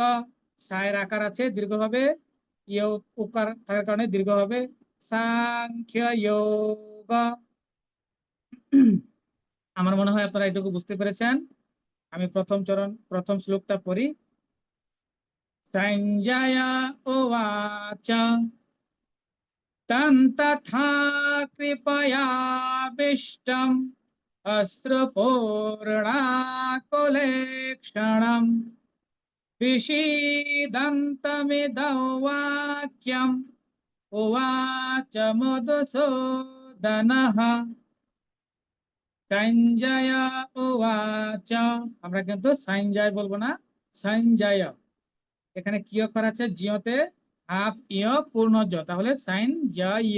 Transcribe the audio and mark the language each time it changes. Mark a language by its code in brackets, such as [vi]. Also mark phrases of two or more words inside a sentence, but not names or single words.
[bn] সায়ের আকার আছে, দীর্ঘ হবে। ইয় উকার থাকার কারণে দীর্ঘ হবে। সাংখ্য যোগ। আমার মনে হয় আপনারা এটুকু বুঝতে পেরেছেন। আমি প্রথম চরণ, প্রথম শ্লোকটা পড়ি। [sa] সঞ্জয় উবাচ तं तथा कृपयाविष्टम् अश्रुपूर्णाकुलेक्षणम् विषीदन्तमिदं वाक्यम् उवाच মধুসূদনः। [bn] সঞ্জয় উবাচ, আমরা কিন্তু সঞ্জয় বলবো না, সঞ্জয়। এখানে কি অক্ষর আছে? জিওতে হাফ ইয় পূর্ণ জ, তাহলে সঞ্জয়।